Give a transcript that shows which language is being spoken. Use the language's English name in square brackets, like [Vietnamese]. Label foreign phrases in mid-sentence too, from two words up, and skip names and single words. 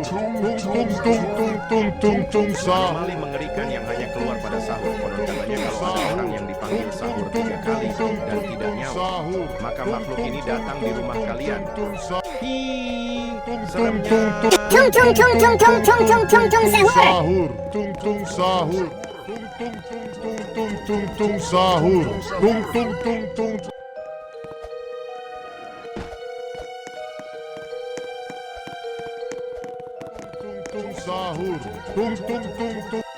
[Indonesian] Tung tung tung tung tung tung tung sahur. Anomali mengerikan yang hanya keluar pada sahur. Konon katanya kalau ada orang yang dipanggil sahur 3 kali dan tidak nyaut, maka makhluk ini datang di rumah kalian. Hi, seremnya. Sahur. Tung tung sahur. Tung tung tung tung tung tung tung sahur. Tung tung tung tung. Tung sahur. Tung tung tung tung.